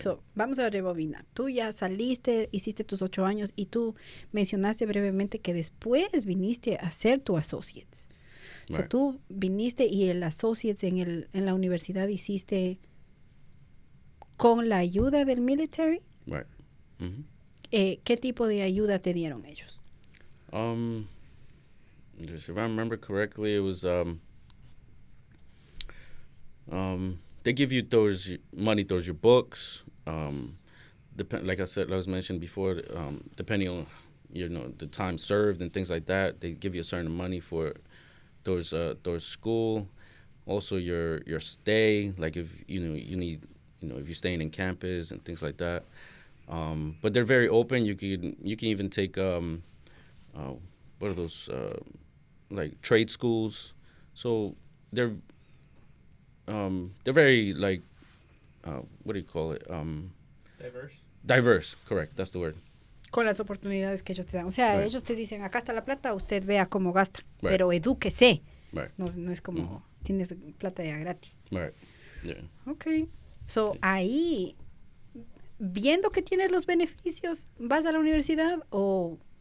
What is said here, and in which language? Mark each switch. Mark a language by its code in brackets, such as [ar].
[es] So vamos a rebobinar. Tú ya saliste, hiciste tus 8 años y tú mencionaste brevemente que después viniste a hacer tu associates. [en] Right. [es] So tú viniste y el associates en la universidad hiciste con la ayuda del military. [en] Right. Mm-hmm. [es] ¿Qué tipo de ayuda te dieron ellos? [en] If I remember correctly, it was they give you money towards your books. Like I was mentioned before, depending on the time served and things like that, they give you a certain money for towards school. Also your stay, like if you need if you're staying in campus and things like that. But they're very open. You can even take what are those like trade schools. So they're very like what do you call it? Diverse, correct. That's the word. [es] Con las oportunidades que ellos te dan. O sea, [en] Right. [es] ellos te dicen, acá está la plata, usted vea cómo gasta. [en] Right. [es] Pero edúquese. [en] Right. [es] No es como, tienes plata ya gratis. [en] Right. Yeah. Ok. [es] So, ahí, viendo que tienes los beneficios, ¿vas a la universidad o...?